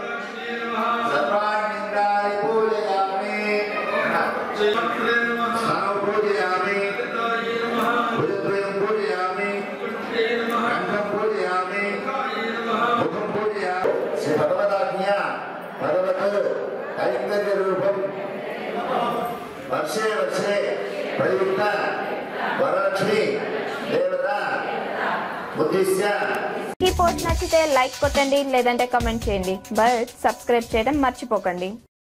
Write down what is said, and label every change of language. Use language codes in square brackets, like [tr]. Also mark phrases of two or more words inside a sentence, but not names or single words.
[sa] सर्वाण्येन्द्राणि पूजयामि स्तनौ पूजयामि भुजद्वयं पूजयामि कंठं पूजयामि मुखं पूजयामि श्री भगवदाज्ञा भगवत् कैंकर्यरूपं वर्षे वर्षे प्रयुक्त वरलक्ष्मी देवता उद्देश्य [te] ఈ పోస్ట్ నచ్చితే లైక్ కొట్టండి లేదంటే కామెంట్ చేయండి [en] but subscribe [te] చేయడం మర్చిపోకండి.